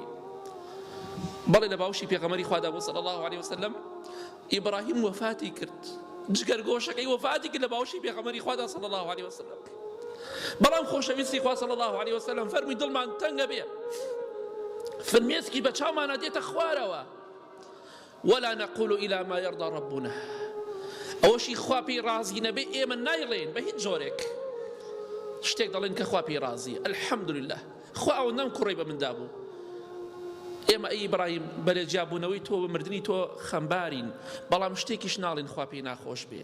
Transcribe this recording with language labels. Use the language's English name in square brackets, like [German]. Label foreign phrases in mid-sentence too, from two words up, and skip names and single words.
[Central Kurdish] بەڵێ لە باوشی پێغەمبەری خوادا بوو [Arabic] صلی الله علیه وسلم [Central Kurdish] ئیبراهیم وەفاتی کرد، جگەرگۆشەکەی وەفاتی کرد لە باوشی پێغەمبەری خوادا [Arabic] صلی الله علیه وسلم. [Central Kurdish] بەڵام خۆشەویستی خوا [Arabic] صلی الله علیه وسلم [Central Kurdish] فەرمی دڵمان تەنگە بێ، فرمێسکی بە چاومانە دێتە خوارەوە. [Arabic] ولا نقول إلى ما يرضى ربنا، [Central Kurdish] ئەوەشی خوا پێی ڕازی نەبێ ئێمە نایڵێن بە هیچ جۆرێک شتێک دەڵێن کە خوا پێی ڕازیە. الحەمدولله خوا ئەوەندەم کوڕی بە مندا بوو. ئێمە ئەی ئیبراهیم بەلێجیابوونەوەی تۆ بە مردنی تۆ خەمبارین، بەڵام شتێکیش ناڵێن خوا پێی ناخۆش بێ.